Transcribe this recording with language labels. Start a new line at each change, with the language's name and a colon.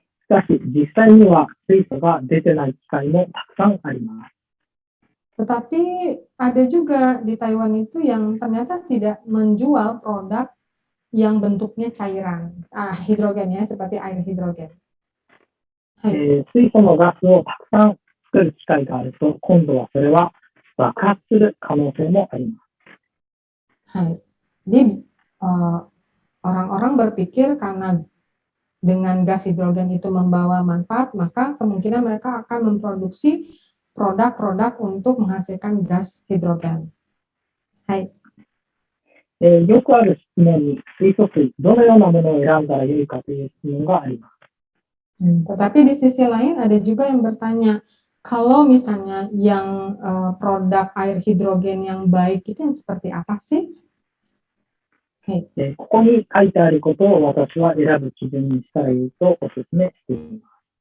Japanese: しかし、実際には水素が出てない機械もたくさんあります。
Indonesian: Tetapi ada juga di Taiwan itu yang ternyata tidak menjual produk yang bentuknya cairan, hidrogen ya, seperti air hidrogen. Hai.
Japanese: 水素のガスをたくさん作る機械があると、今度はそれは爆発する可能性もあります。 Hai.
Indonesian: Jadi orang-orang berpikir karena dengan gas hidrogen itu membawa manfaat, maka kemungkinan mereka akan memproduksi produk-produk untuk menghasilkan gas hidrogen. Hai.
Japanese: よくある質問に、水素水、どのようなものを選んだらよいかという質問があります。
Indonesian: Tetapi di sisi lain ada juga yang bertanya, kalau misalnya yang produk air hidrogen yang baik itu yang seperti apa sih? Hai.
Japanese: ここに書いてあることを私は選ぶ基準にしたらいいとお勧めしています。